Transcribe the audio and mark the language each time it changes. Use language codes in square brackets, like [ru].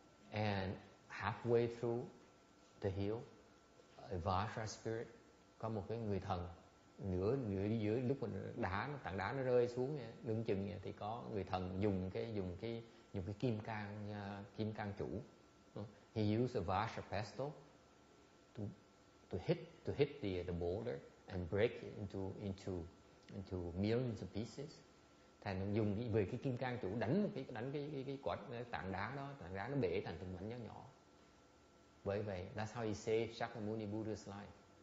[en] And halfway through the hill, a Vajra spirit, [vi] có một cái người thần nửa giữa lúc mà tảng đá nó rơi xuống lưng chừng thì có người thần dùng cái kim cang chủ. [en] He used a Vajra pestle to hit the boulder and break it into millions of pieces. [vi] Thành dùng về cái kim cang chủ đánh cái quả tảng đá nó bể thành từng mảnh nhỏ. Bởi vậy, [en] that's how he saved Shakyamuni Buddha's life.